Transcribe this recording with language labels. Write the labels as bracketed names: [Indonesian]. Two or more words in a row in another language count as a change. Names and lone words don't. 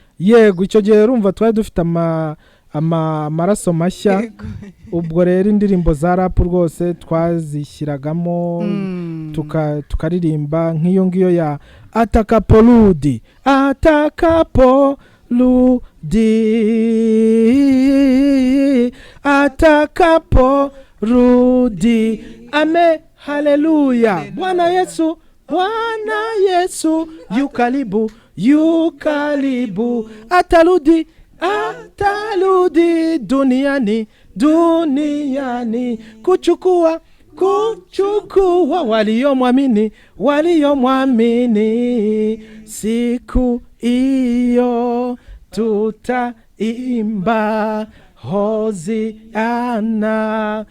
[Kinyarwanda] yego icyo gihe urumva twari dufite amaraso mashya ubwo rero indirimbo za rap rwose twazishyiragamo tukaririmba nk'iyo ngiyo ya Atakaporudi ame haleluya. [Swahili] Bwana Yesu yukaribu atarudi duniani kuchukua waliomwamini siku iyo tutaimba Hosiana.